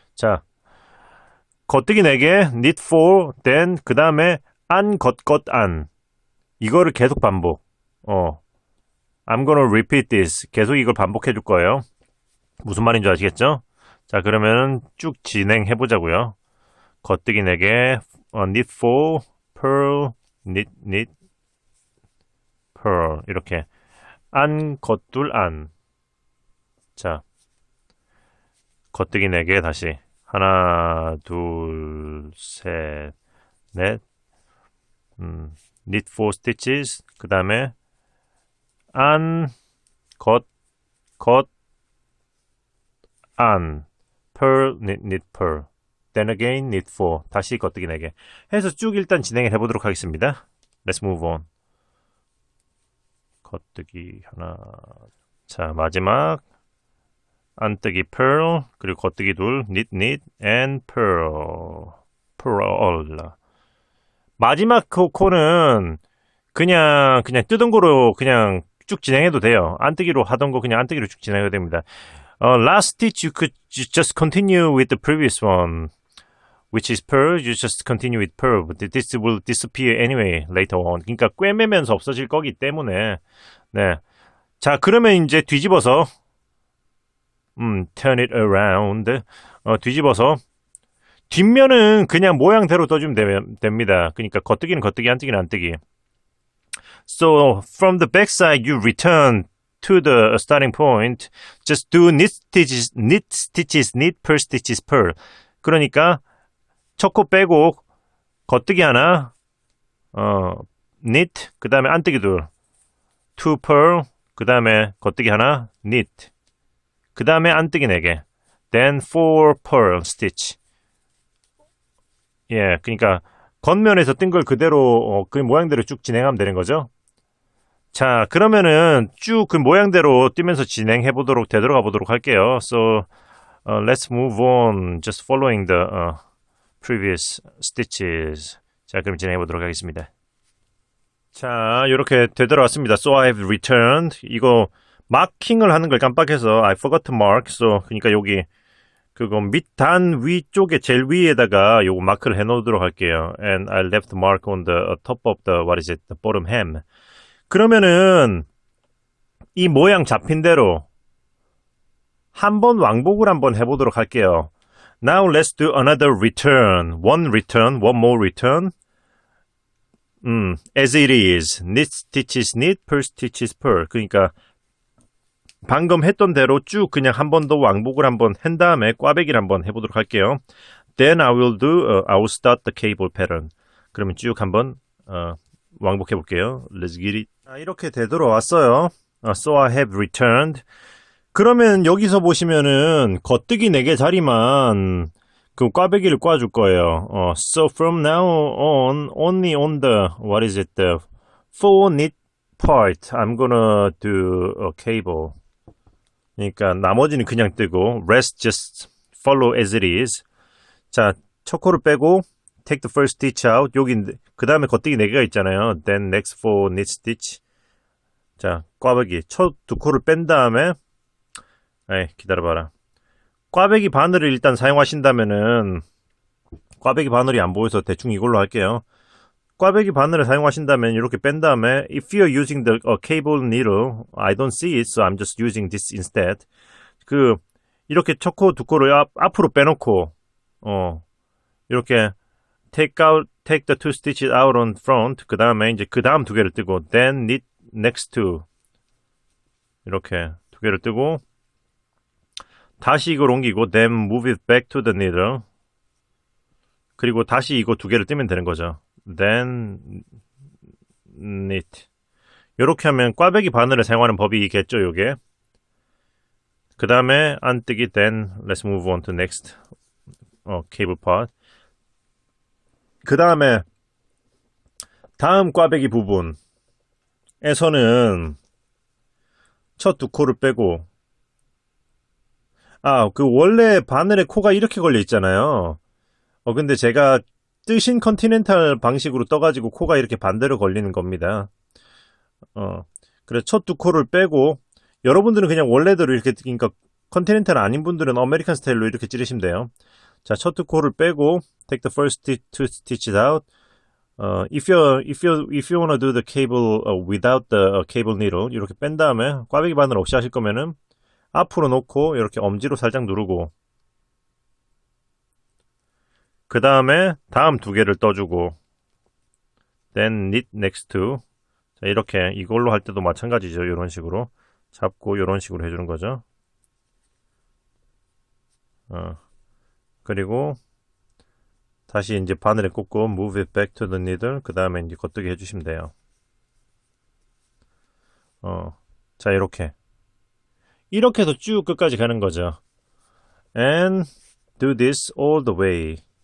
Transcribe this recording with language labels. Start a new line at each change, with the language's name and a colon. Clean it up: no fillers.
Korean: 자, 겉뜨기 4개,
English: knit 4, then
Korean: 그 다음에 안, 안. 이거를 계속 반복.
English: I'm gonna repeat this.
Korean: 계속 이걸 반복해 줄 거예요. 무슨 말인지 아시겠죠? 자, 그러면은 쭉 진행해 보자고요. 겉뜨기 4개,
English: knit 4, pearl, knit, pearl.
Korean: 이렇게. 안, 겉둘, 안. 자, 겉뜨기 4개 다시. 하나, 둘, 셋, 넷.
English: knit 4 stitches.
Korean: 그 다음에 안, 겉, 안.
English: pearl, knit, pearl. then again, knit 4.
Korean: 다시 겉뜨기 4개. 해서 쭉 일단 진행을 해보도록 하겠습니다.
English: Let's move on.
Korean: 겉뜨기 하나. 자, 마지막. 안뜨기 pearl, 그리고 겉뜨기 둘,
English: knit, and pearl.
Korean: 마지막 코는 그냥 뜯은 거로 그냥 쭉 진행해도 돼요. 안뜨기로 하던 거 그냥 안뜨기로 쭉 진행해도 됩니다.
English: Last stitch you could just continue with the previous one, which is pearl. You just continue with pearl, but this will disappear anyway later on.
Korean: 그러니까 꿰매면서 없어질 거기 때문에. 네. 자, 그러면 이제 뒤집어서
English: turn it around.
Korean: 뒤집어서 뒷면은 그냥 모양대로 떠주면 됩니다. 그러니까 겉뜨기는 겉뜨기, 안뜨기는 안뜨기.
English: So from the back side, you return to the starting point. Just do knit stitches, knit, pearl stitches, pearl.
Korean: 그러니까 첫 코 빼고 겉뜨기 하나, knit, 그 다음에 안뜨기 둘,
English: two pearl,
Korean: 그 다음에 겉뜨기 하나, knit, 그 다음에 안뜨기 4개,
English: then 4 pearl stitch.
Korean: 예, 그러니까 겉면에서 뜬 걸 그대로 그 모양대로 쭉 진행하면 되는 거죠. 자, 그러면은 쭉 그 모양대로 뛰면서 진행해 보도록 되돌아가 보도록 할게요.
English: So let's move on, just following the previous stitches.
Korean: 자, 그럼 진행해 보도록 하겠습니다. 자, 이렇게 되돌아왔습니다.
English: So I have returned.
Korean: 이거 마킹을 하는 걸 깜빡해서
English: I forgot to mark.
Korean: So 그러니까 여기 그거 밑단 위쪽에 제일 위에다가 요거 마크를 해 놓도록 할게요.
English: And I left mark on the top of the the bottom hem.
Korean: 그러면은 이 모양 잡힌 대로 한번 왕복을 한번 해보도록 할게요.
English: Now let's do another return. One more return. As it is. Knit stitches knit, pearl stitches pearl.
Korean: 그러니까 방금 했던 대로 쭉 그냥 한 번 더 왕복을 한번 한 다음에 꽈배기를 한번 해보도록 할게요.
English: Then I will start the cable pattern.
Korean: 그러면 쭉 한번 왕복해 볼게요.
English: Let's get it.
Korean: 이렇게 되돌아왔어요.
English: So I have returned.
Korean: 그러면 여기서 보시면은 겉뜨기 4개 자리만 그 꽈배기를 꽈줄 거예요.
English: So from now on, only on the the 4 knit part, I'm gonna do a cable.
Korean: 그러니까 나머지는 그냥 뜨고
English: rest just follow as it is.
Korean: 자, 첫 코를 빼고
English: take the first stitch out.
Korean: 여기 그 다음에 겉뜨기 4개가 있잖아요.
English: Then next 4 knit stitch.
Korean: 자, 꽈배기 첫 2코를 뺀 다음에 기다려봐라. 꽈배기 바늘을 일단 사용하신다면은 꽈배기 바늘이 안 보여서 대충 이걸로 할게요. 꽈배기 바늘을 사용하신다면 이렇게 뺀 다음에
English: if you're using the cable needle, I don't see it, so I'm just using this instead.
Korean: 이렇게 첫 코, 2코를 앞으로 빼놓고 이렇게
English: take the 2 stitches out on front.
Korean: 그 다음에 이제 그 다음 2개를 뜨고
English: then knit next to
Korean: 이렇게 2개를 뜨고 다시 이걸 옮기고
English: then move it back to the needle.
Korean: 그리고 다시 이거 2개를 뜨면 되는 거죠.
English: then knit.
Korean: 이렇게 하면 꽈배기 바늘을 사용하는 법이겠죠, 요게. 그 다음에 안 뜨기.
English: Then let's move on to next cable part.
Korean: 그 다음에 다음 꽈배기 부분에서는 첫 두 코를 빼고, 그 원래 바늘에 코가 이렇게 걸려 있잖아요. 근데 제가 뜨신 컨티넨탈 방식으로 떠가지고 코가 이렇게 반대로 걸리는 겁니다. 그래서 첫 두 코를 빼고, 여러분들은 그냥 원래대로 이렇게, 그러니까 컨티넨탈 아닌 분들은 아메리칸 스타일로 이렇게 찌르시면 돼요. 자, 첫 두 코를 빼고,
English: take the first two stitches out. If you wanna do the cable without the cable needle,
Korean: 이렇게 뺀 다음에 꽈배기 바늘 없이 하실 거면은 앞으로 놓고 이렇게 엄지로 살짝 누르고, 그 다음에 다음 두 개를 떠주고,
English: then knit next to.
Korean: 자, 이렇게 이걸로 할 때도 마찬가지죠. 이런 식으로 잡고 이런 식으로 해주는 거죠. 그리고 다시 이제 바늘에 꽂고
English: move it back to the needle.
Korean: 그 다음에 이제 겉뜨기 해주시면 돼요. 자, 이렇게 해서 쭉 끝까지 가는 거죠.
English: And do this all the way.